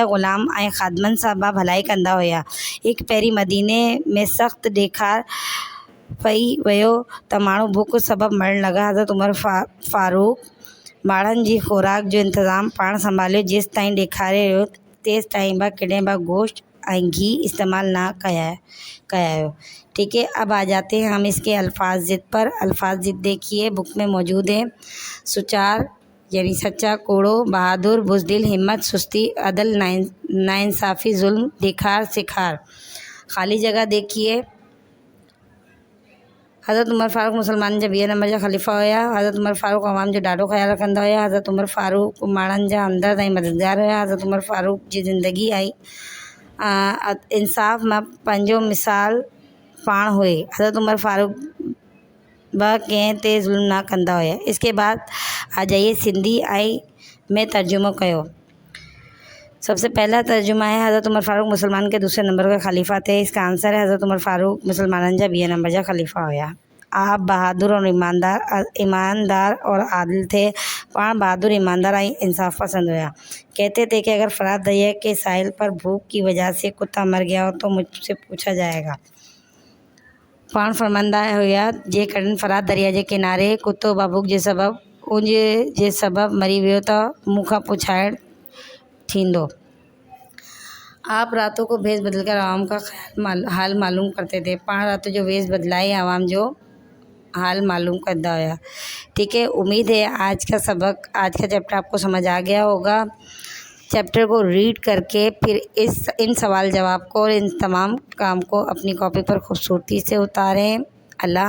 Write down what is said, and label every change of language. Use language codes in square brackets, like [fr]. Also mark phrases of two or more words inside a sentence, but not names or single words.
[sd] ग़ुलाम ऐं ख़ादमनि सां भलाई कंदा हुया। हिकु पहिरीं मदीने में सख़्तु ॾेखार पई वियो त माण्हू बुख सबबु मरण लॻा। हज़रत उमर फारूक माण्हुनि जी ख़ुराक जो इंतज़ाम पाण संभालियो। जेसि ताईं ॾेखारे रहियो तेसि ताईं कॾहिं बि गोश्त ऐं घी इस्तेमाल ना कयायो। [hi] ठीक है, अब आ जाते हैं हम इसके अल्फाज ज़िद पर। अल्फाज ज़िद देखिए, बुक में मौजूद है। सुचार यानी सच्चा, कोड़ो, बहादुर, बुज़दिल, हिम्मत, सुस्ती, अदल, नाइंसाफ़ी, जुल्म, दिखार, सिखार। [sd] खाली जगह देखिए। हज़रत उमर फारूक मुसलमान जा 20 नंबर जा ख़लीफ़ा हुया। हज़रत उमर फारूक अवाम जो ॾाढो ख़्यालु रखंदा हुया। हज़रत उमर फारूक माण्हुनि जा हमदर्द ऐं मददगार हुया। हज़रत उमर फारूक जी ज़िंदगी ऐं इंसाफ़ मां पंहिंजो मिसाल पाण हुए। हज़रत उमर फारूक कंहिं ते ज़ुल्म ना कंदा हुया। [hi] इसके बाद आ जाइए सिंधी में [sd] तर्जुमो कयो। [hi] सबसे पहला तर्जुमा है, हज़रत उमर फारूक मुसलमान के दूसरे नंबर का खलीफा थे। इसका आंसर है [sd] हज़रत उमर फारूक मुसलमानन जा 20 नंबर जा खलीफा हुया। [hi] आप बहादुर और ईमानदार और आदिल थे। [sd] पाण बहादुर, ईमानदार और इंसाफ पसंद हुआ। [hi] कहते थे कि अगर फरात दरिया के साहिल पर भूख की वजह से कुत्ता मर गया हो तो मुझसे पूछा जाएगा। [sd] पाण फरमाईंदा हुया जेकॾहिं फरात दरिया जे किनारे कुतो भूख जे सबबु मरी वियो त मूंखां पुछाइण थींदो। [hi] आप रातों को भेष बदलकर आवाम का हाल मालूम करते थे। [sd] पाण रात जो वेश बदलाए आवाम जो हाल मालूम करता हुआ। [hi] ठीक है, उम्मीद है आज का चैप्टर आपको समझ आ गया होगा। चैप्टर को रीड करके फिर इन सवाल जवाब को और इन तमाम काम को अपनी कॉपी पर खूबसूरती से उतारें।